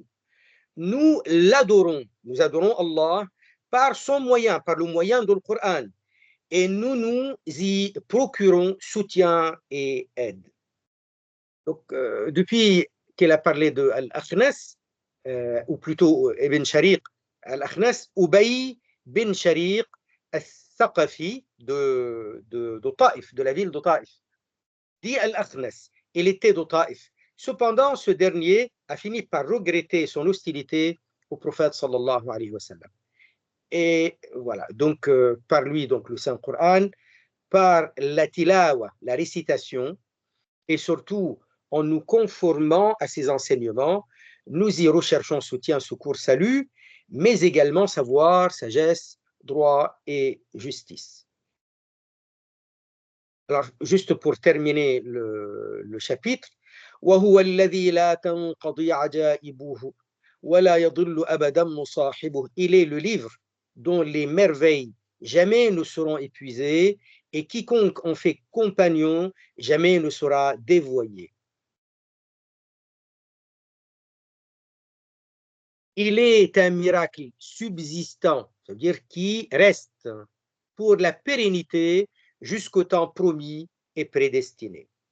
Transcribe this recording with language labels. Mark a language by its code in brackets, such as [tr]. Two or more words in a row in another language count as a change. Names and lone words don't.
[fr] Nous l'adorons, nous adorons Allah par son moyen, par le moyen de le Coran. Et nous nous y procurons soutien et aide. Donc, depuis qu'il a parlé de Al-Akhnas, ou plutôt Ibn Shariq Al-Akhnas, Ubay bin Shariq Al-Thaqafi de Taïf, de la ville de Taïf, dit Al-Akhnas, il était de Taïf. Cependant, ce dernier a fini par regretter son hostilité au prophète [ar] صلى الله عليه وسلم. [fr] Et voilà, donc par lui, donc le Saint-Coran, par la tilawa, la récitation, et surtout en nous conformant à ses enseignements, nous y recherchons soutien, secours, salut, mais également savoir, sagesse, droit et justice. Alors, juste pour terminer le chapitre, [ar] وهو الذي لا تنقضي عجائبه ولا يضل أبدا مصاحبه. [fr] Il est le livre dont les merveilles jamais ne seront épuisées et quiconque en fait compagnon jamais ne sera dévoyé. Il est un miracle subsistant, c'est-à-dire qui reste pour la pérennité jusqu'au temps promis et prédestiné.